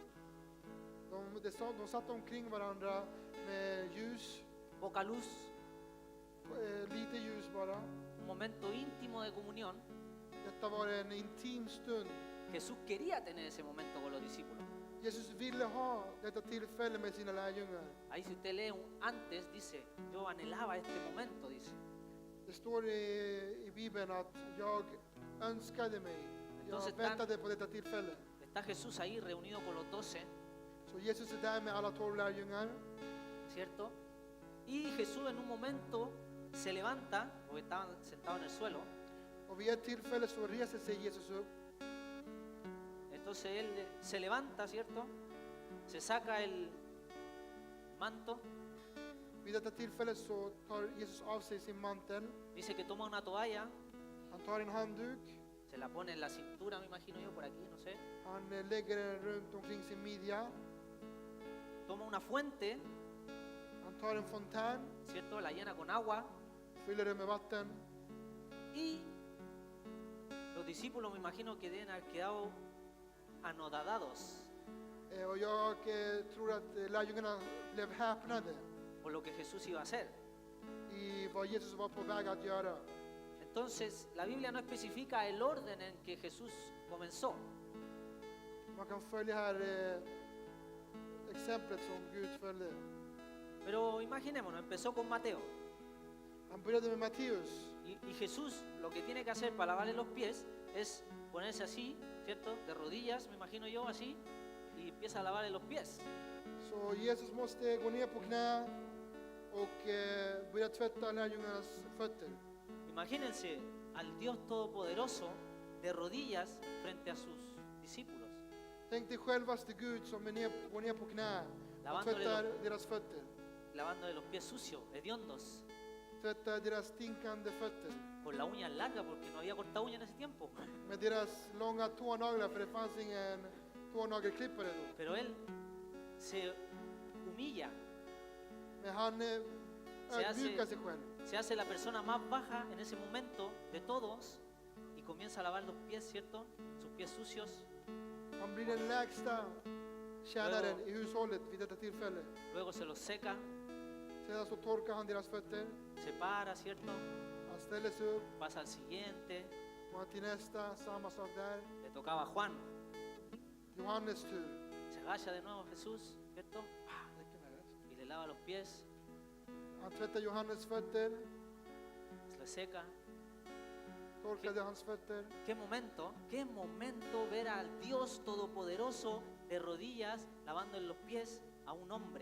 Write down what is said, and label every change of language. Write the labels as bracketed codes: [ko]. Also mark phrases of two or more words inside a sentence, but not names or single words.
[sv] De satt omkring varandra med ljus, [es] Poca luz, [sv] lite ljus bara. [es] un momento íntimo de comunión. [sv] Detta var en intim stund. [es] Jesús quería tener ese momento con los discípulos. [sv] Jesus ville ha detta tillfälle med sina lärjungar. [es] Ahí si usted lee antes, dice, yo anhelaba este momento, dice. [sv] Det står i Bibeln att jag önskade mig, [es] Entonces [sv] jag väntade på detta tillfälle. [es] Está Jesús ahí reunido con los 12, [sv] Så Jesus är där med alla 12 lärjungar. [es] ¿cierto? Y Jesús en un momento se levanta, porque estaban sentados en el suelo. [sv] Och vid ett tillfälle så reser sig Jesus upp. [es] Entonces él se levanta, ¿cierto? Se saca el manto, [sv] Vid detta tillfälle så tar Jesus av sig sin mantel. [es] dice que toma una toalla, [sv] Han tar en handduk. [es] se la pone en la cintura, me imagino yo, por aquí, no sé. [sv] Han lägger den runt omkring sin midja. [es] Toma una fuente, [sv] Han tar en fontän, [es] ¿cierto? La llena con agua. [sv] fyller den med vatten. [es] Y los discípulos me imagino que deben haber quedado anodadados [sv] Och jag tror att lärjungarna blev häpnade [es] por lo que Jesús iba a hacer. [sv] i vad Jesus var på väg att göra. [es] Entonces, la Biblia no especifica el orden en que Jesús comenzó. [sv] Man kan följa här exemplet som Gud följde. [es] Pero imaginémonos, empezó con Mateo. [sv] Han började med Matteus. [es] Y Jesús lo que tiene que hacer para lavarle los pies es ponerse así, ¿cierto? De rodillas, me imagino yo, así, y empieza a lavarle los pies. [sv] Så Jesus måste gå ner på knä och börja tvätta lärjungarnas fötter. [es] Imagínense al Dios Todopoderoso de rodillas frente a sus discípulos, [sv] Tänk dig självaste Gud som går ner på knä och tvättar deras fötter. [es] lavándole los pies sucios, hediondos, [sv] Tvättar deras stinkande fötter. [es] con la uña larga porque no había cortado uña en ese tiempo. [sv] Med deras långa tånaglar, för det fanns ingen tånagelklippare då. [es] Pero él se humilla, [sv] Men han ödmjukar sig själv. [es] se hace la persona más baja en ese momento de todos y comienza a lavar los pies, ¿cierto? Sus pies sucios. [sv] Han blir den lägsta tjänaren i hushållet vid detta tillfälle. [es] Luego se los seca, [sv] Sedan så torkar han deras fötter. [es] se para, ¿cierto? [sv] Han ställer sig upp. [es] Pasa al siguiente. [sv] Och han till nästa, samma sak där. [es] Le tocaba a Juan. [sv] Johannes tur. [es] Se agacha de nuevo Jesús, ¿cierto? Y le lava los pies, [sv] Han tvättar Johannes fötter. [es] se le seca. [sv] Torkade hans fötter. [es] Qué momento ver al Dios Todopoderoso de rodillas lavándole los pies a un hombre.